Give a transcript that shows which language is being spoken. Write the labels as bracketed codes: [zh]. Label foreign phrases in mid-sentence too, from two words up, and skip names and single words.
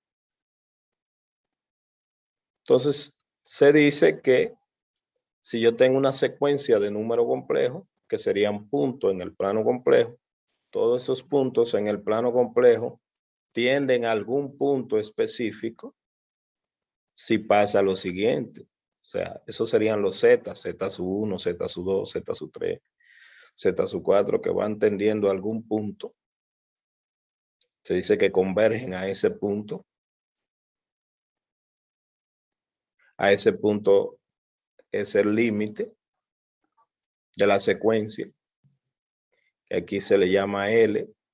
[es] Entonces, se dice que si yo tengo una secuencia de número complejo, que serían puntos en el plano complejo, todos esos puntos en el plano complejo tienden a algún punto específico si pasa lo siguiente. O sea, esos serían los z, z sub 1, z sub 2, z sub 3, z sub 4, que van tendiendo a algún punto. Se dice que convergen a ese punto. A ese punto es el límite de la secuencia, que aquí se le llama L.